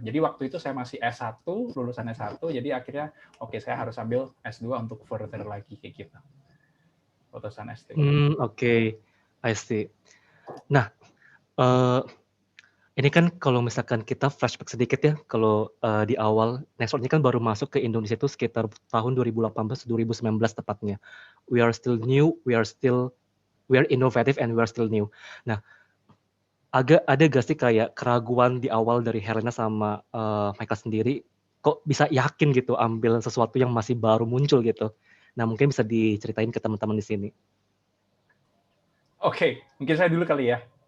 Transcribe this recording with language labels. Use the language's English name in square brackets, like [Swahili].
[Indonesian] Jadi waktu itu saya masih S1, lulusan S1, jadi akhirnya oke, saya harus ambil S2 untuk further lagi kayak gitu. Putusan S2. [English] Oke. I see. [Indonesian] Nah, eh, ini kan kalau misalkan kita flashback sedikit ya, kalau di awal Nextdoor ini kan baru masuk ke Indonesia itu sekitar tahun 2018-2019 tepatnya. [English] We are still new, we are innovative and we are still new. [Indonesian] Nah, ada gak sih kayak keraguan di awal dari Helena sama Michael sendiri, kok bisa yakin gitu ambil sesuatu yang masih baru muncul gitu? Nah, mungkin bisa diceritain ke teman-teman di sini. Oke, mungkin saya dulu kali ya.